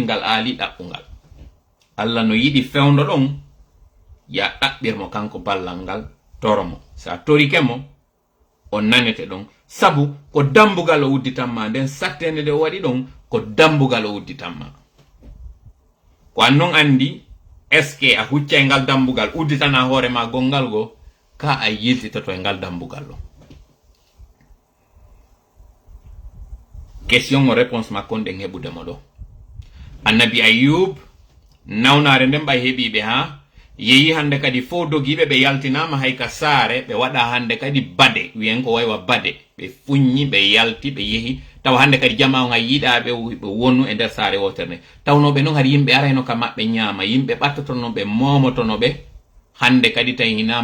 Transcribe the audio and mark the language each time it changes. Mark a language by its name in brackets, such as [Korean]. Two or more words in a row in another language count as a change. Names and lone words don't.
[Fula] ngal aali ɗaɓɓungal Allah no yiɗi fewndo ɗon ya ɗaɓɓirmo kanko ballal ngal toromo sa torike mo o nanete ɗon sabu ko dambugal o udditanma nden sattende nde o waɗi ɗon ko dambugal o udditanma ko an non andi est ce que a huccay ngal dambugal udditana hoorema gongal go ka a yiltitoto e ngal dambugal ɗo question o réponse makko nden heɓudemo ɗo annabi Ayub nawnare nden ɓay heeɓiɓe ha yeyi hande kadi fo dogiɓe ɓe yaltinama hay ka saare ɓe waɗa hande kadi bade wiyen ko waywa bade ɓe fuññi ɓe yalti ɓe yehi tawa hande kadi jama on hay yiɗaɓe ɓe wonu e nder saare wotere nde tawnoɓe noon hari yimɓe arayno ka maɓɓe ñaama yimɓe ɓattotonoɓe momotonoɓe hande kadi tawi hina